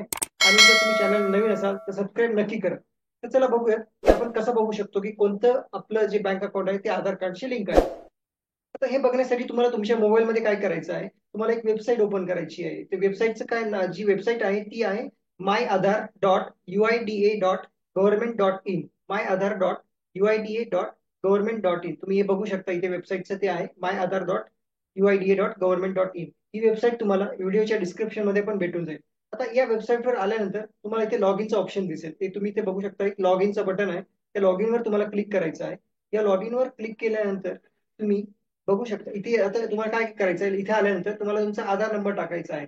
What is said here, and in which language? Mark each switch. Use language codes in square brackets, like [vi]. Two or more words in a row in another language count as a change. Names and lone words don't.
[mr] आणि जर तुम्ही चॅनल नवीन असाल तर सबस्क्राईब नक्की करा. तर चला बघूयात की आपण कसं बघू शकतो की कोणतं आपलं जे [en] bank account [mr] आहे ते आधार कार्डशी लिंक आहे. आता हे बघण्यासाठी तुम्हाला तुमच्या मोबाईलमध्ये काय करायचं आहे? तुम्हाला एक वेबसाईट ओपन करायची आहे. ते वेबसाईटचं काय जी वेबसाईट आहे ती आहे myaadhar.uida.government.in. myaadhar.uida.government.in. तुम्ही हे बघू शकता, इथे वेबसाईटचं ते आहे myaadhar.uida.government.in. ही वेबसाईट तुम्हाला [en] video description [mr] मध्ये पण भेटून जाईल. आता या वेबसाईटवर आल्यानंतर तुम्हाला इथे [en] login option [mr] दिसेल. ते तुम्ही इथे बघू शकता, एक [en] login button [mr] आहे. त्या लॉग इनवर तुम्हाला क्लिक करायचं आहे. या लॉग इनवर क्लिक केल्यानंतर तुम्ही बघू शकता, इथे आता तुम्हाला काय करायचं आहे, इथे आल्यानंतर तुम्हाला तुमचा आधार नंबर टाकायचा आहे.